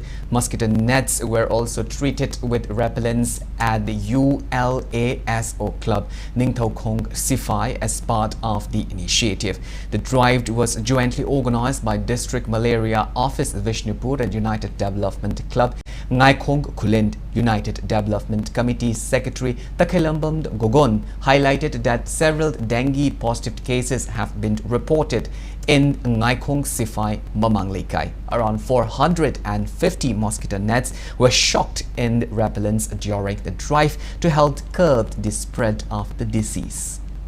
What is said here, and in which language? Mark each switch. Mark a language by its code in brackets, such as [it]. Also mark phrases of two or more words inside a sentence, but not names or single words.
[en] Mosquito nets were also treated with repellents at the ULASO club Ningthaukong Sifai as part of the initiative. The drive was jointly organized by District Malaria Office Vishnupur and United Development Club, Ngaikhong Khulin United Development Committee Secretary Takhelambam Gogon highlighted that several dengue positive cases have been reported in Ngaikhong Sifai Mamanglekai. Around 450 mosquito nets were shocked in repellents during the drive to help curb the spread of the disease.